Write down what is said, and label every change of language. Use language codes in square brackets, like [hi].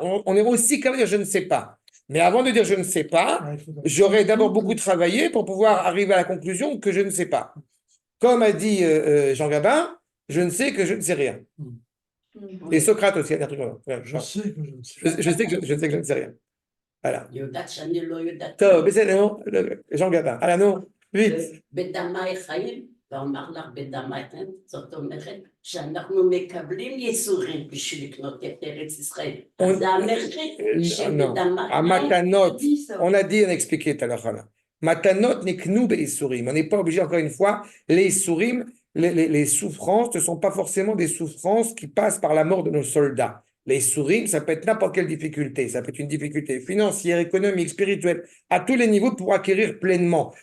[fr] On est aussi capable de dire je ne sais pas. Mais avant de dire je ne sais pas, j'aurais d'abord beaucoup travaillé pour pouvoir arriver à la conclusion que je ne sais pas. Comme a dit Jean Gabin, je ne sais que je ne sais rien. Et Socrate aussi a dit un truc comme ça. Je sais que je ne sais pas. Je sais que je ne sais rien. Voilà. [he] יודעת שאני לא יודעת. טוב, בסדר, נו, ז'אן גבן. הלאה, נו, vite. בדמי חיים, ואומר לך בדמי חיים, זאת אומרת שאנחנו מקבלים ייסורים בשביל לקנות את ארץ ישראל. אז זה המחיר שבדמי [fr] המתנות, on a dit, on a expliqué tout à l'heure. [he] Matanot niknu be'isurim. [fr] On n'est pas obligé, encore une fois, les isurim, les souffrances ne sont pas forcément des souffrances qui passent par la mort de nos soldats. Les isurim, ça peut être n'importe quelle difficulté. Ça peut être une difficulté financière, économique, spirituelle, à tous les niveaux pour acquérir pleinement.